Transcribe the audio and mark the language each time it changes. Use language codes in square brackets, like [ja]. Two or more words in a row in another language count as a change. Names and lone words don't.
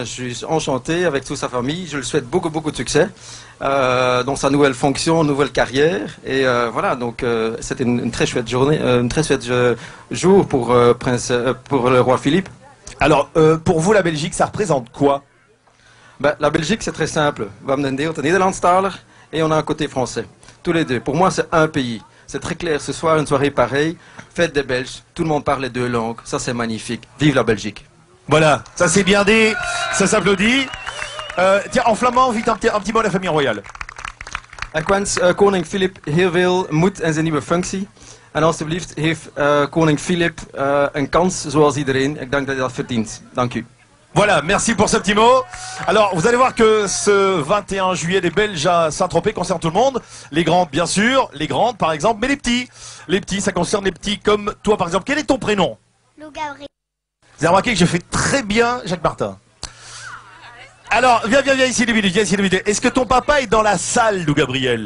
[fr] Je suis enchanté avec toute sa famille. Je lui souhaite beaucoup, beaucoup de succès dans sa nouvelle fonction, nouvelle carrière. Et voilà, donc c'était une très chouette journée, une très chouette jour pour le roi Philippe. Alors, pour vous, la Belgique, ça représente quoi? Ben, la Belgique, c'est très simple. [nl] We hebben een deel Nederlandstalig [fr] et on a un côté français. Tous les deux. Pour moi, c'est un pays. C'est très clair. Ce soir, une soirée pareille. Fête des Belges. Tout le monde parle les deux langues. Ça, c'est magnifique. Vive la Belgique. Voilà, ça c'est bien dit. Ça s'applaudit. Tiens, en flamand, vite un petit mot à la famille royale. [nl] Ik wens koning Filip heel veel moed in zijn nieuwe functie. En alsjeblieft, heeft koning Filip een kans zoals iedereen. Ik denk dat hij dat verdient. Dank u. [fr] Voilà, merci pour ce petit mot. Alors, vous allez voir que ce 21 juillet des Belges à Saint-Tropez concerne tout le monde. Les grandes, bien sûr, les grandes, par exemple, mais les petits. Les petits, ça concerne les petits comme toi, par exemple. Quel est ton prénom? Lou Gabriel. Vous avez remarqué que je fais très bien Jacques Martin. Alors, viens ici 2 minutes, Est-ce que ton papa est dans la salle, Lou Gabriel?